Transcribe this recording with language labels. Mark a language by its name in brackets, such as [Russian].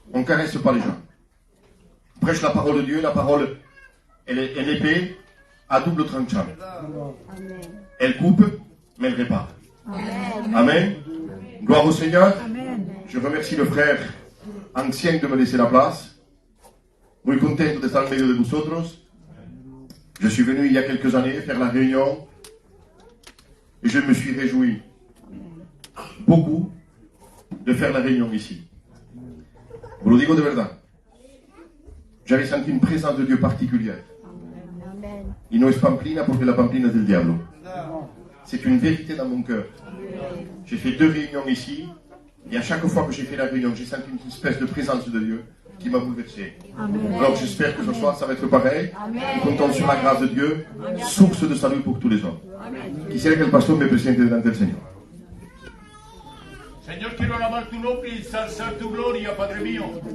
[French] On ne caresse pas les gens. On prêche la parole de Dieu, la parole, elle est une épée à double tranchant. Amen. Elle coupe, mais elle répare. Amen. Amen. Gloire au Seigneur. Amen. Je remercie le frère ancien de me laisser la place. [Spanish] Muy contento de estar en medio de vosotros. [French] Je suis venu il y a quelques années faire la réunion et je me suis réjoui beaucoup de faire la réunion ici. Vous [Spanish] le digo de verdad. [French] J'avais senti une présence de Dieu particulière. Amen. [Spanish] Y no es pamplina porque la pamplina es del diablo. [French] C'est une vérité dans mon cœur. J'ai fait 2 réunions ici et à chaque fois que j'ai fait la réunion, j'ai senti une espèce de présence de Dieu qui m'a bouleversé. Amen. Alors j'espère que ce soir ça va être pareil. Amen. On compte sur la grâce de Dieu, source de salut pour tous les hommes. [Spanish] Quisiera que el pastor me presente delante del Señor. Señor, quiero alabar tu nombre y ensalzar tu gloria, Padre mío.